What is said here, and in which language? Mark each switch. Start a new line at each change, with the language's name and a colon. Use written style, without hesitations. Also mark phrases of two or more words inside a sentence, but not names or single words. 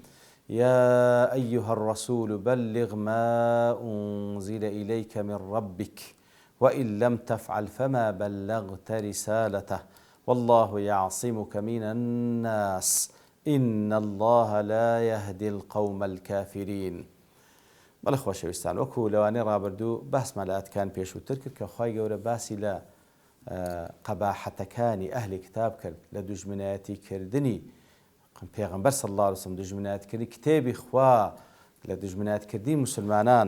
Arabic: يا أيها الرسول بلغ ما أنزل إليك من ربك وإن لم تفعل فما بلغت رسالته والله يعصمك من الناس إن الله لا يهدي القوم الكافرين.
Central Kurdish: بەڵێ خۆشەویستان وەکو لەوانەی ڕابردوو باسمەلاتکان پێشووتر کرد کە خوای گەورە باسی لە قەباحەتەکانی ئەهلی کتاب کرد لە دوژمنایەتیکردنی پێغەمبەر
Arabic: صلی الله علیه و سلم،
Central Kurdish: دوژمنایەتکردنی کتێبی خوا، لە دوژمنایەتکردنی مسلمانان.